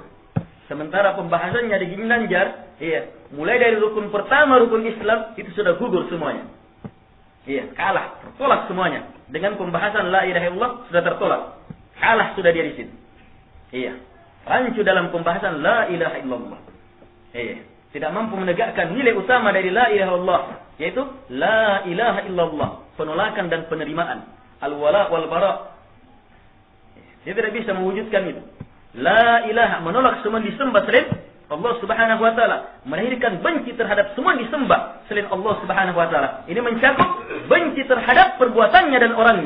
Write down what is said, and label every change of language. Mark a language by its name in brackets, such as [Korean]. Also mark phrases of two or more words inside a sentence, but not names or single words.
[Indonesian] Sementara pembahasannya di Ginanjar, mulai dari rukun pertama, rukun Islam, itu sudah gugur semuanya. Kalah, tertolak semuanya. Dengan pembahasan [Arabic] لا إله إلا الله [Indonesian] sudah tertolak. Kalah sudah dia di situ. Rancu dalam pembahasan [Arabic] لا إله إلا الله. [Indonesian] Tidak mampu menegakkan nilai utama dari [Arabic] لا إله إلا الله, [Indonesian] yaitu [Arabic] لا إله إلا الله, [Indonesian] penolakan dan penerimaan, [Arabic] الولاء والبراء. [Indonesian] Dia tidak bisa mewujudkan itu. [Arabic] لا إله, [Indonesian] menolak semua disembah selain [Arabic] الله سبحانه وتعالى, [Indonesian] melahirkan benci terhadap semua disembah selain [Arabic] الله سبحانه وتعالى. [Indonesian] Ini mencakup benci terhadap perbuatannya dan orangnya.